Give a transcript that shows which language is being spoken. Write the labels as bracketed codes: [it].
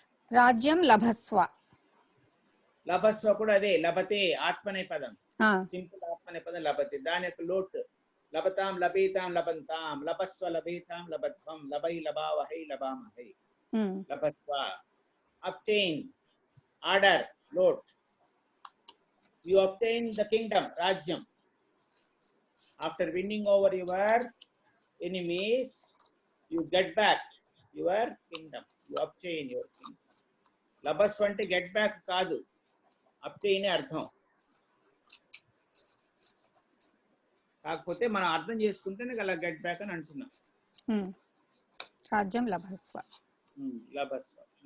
[sa] రాజ్యం లభస్వ. [te] లభస్వ కూడా అదే, [sa] లభతే ఆత్మనే పదం, [te] సింపుల్ ఆత్మనే పదం లభతే. దాని యొక్క [sa] lot లభతాం లభేతాం లభంతాం, లభస్వ లభేతాం లభధ్వం, లభై లభావహై లభామహై, లభస్వ. [en] obtain, order, లోట్. You obtain the kingdom, rajyam. After winning over your enemies, you get back your kingdom. You obtain your kingdom. [te] లభస్వ అంటే [en] get back [te] కాదు, obtain అర్థం. కాకపోతే మనం అర్థం చేసుకుంటేనే అలా [en] get back [te] అని అంటున్నాం. [sa] రాజ్యం లభస్వ. లభస్వ.